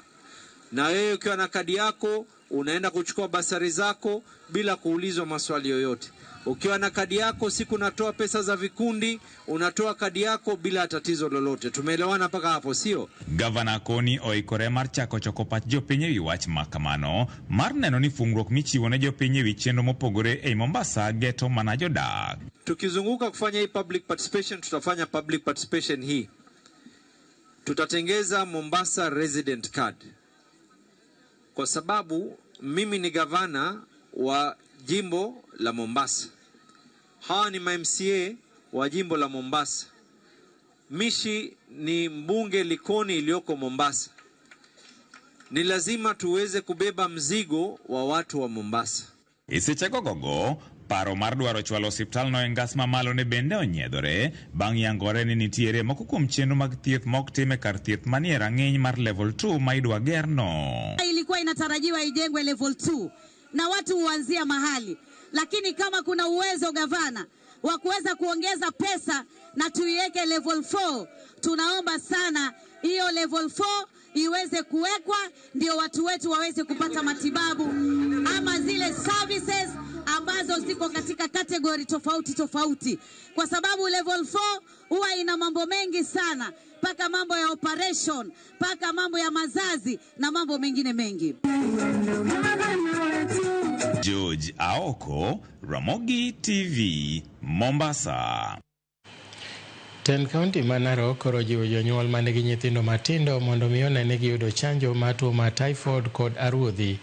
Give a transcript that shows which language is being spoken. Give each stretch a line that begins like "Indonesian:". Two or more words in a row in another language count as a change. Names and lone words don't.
Swahili: Na wewe ukiwa na kadi yako unaenda kuchukua basari zako bila kuulizwa maswali yoyote. Ukiwa na kadi yako siku unatoa pesa za vikundi, unatoa kadi yako bila tatizo lolote. Tumeelewana mpaka hapo, sio?
Luo (Kenya and Tanzania): Gavana koni oikore mar chako choko pach jopiny e wi wach makamano mar neno ni fuong'ruok michiwo ne jopiny e wi chenro mopogore e Mombasa geto mana jodak.
Swahili: Tukizunguka kufanya hii
English: public participation,
Swahili: tutafanya
English: public participation
Swahili: hii. Tutatengeza Mombasa resident card. Kwa sababu mimi ni gavana wa jimbo la Mombasa. Hawa ni MCA wa jimbo la Mombasa. Mishi ni mbunge Likoni iliyoko Mombasa. Ni lazima tuweze kubeba mzigo wa watu wa Mombasa.
Luo (Kenya and Tanzania): Isechako gogo, paro mar dwaro chwalo hospital no engas mamalo ne bende onyiedhore bang' yangore ni nitiere moko kuom chenro mag thieth mok time kar thieth manie rang'iny mar level 2 ma idwa gerno.
Swahili: Ilikuwa inatarajiwa ijengwe level 2 na watu huanzia mahali, lakini kama kuna uwezo gavana wa kuweza kuongeza pesa na tuiweke level 4, tunaomba sana hiyo level 4 iweze kuwekwa, ndio watu wetu waweze kupata matibabu ama zile services ambazo ziko katika kategori tofauti tofauti, kwa sababu level 4 huwa ina mambo mengi sana, paka mambo ya operation, paka mambo ya mazazi na mambo mengine mengi. George Aoko, Ramogi TV, Mombasa.
Luo (Kenya and Tanzania): Ten County Manaro koro jiwo jonyuol manigi nyithindo matindo mondo mi one ni giyudo chanjo mar tuo mar typhoid kod aruodhi.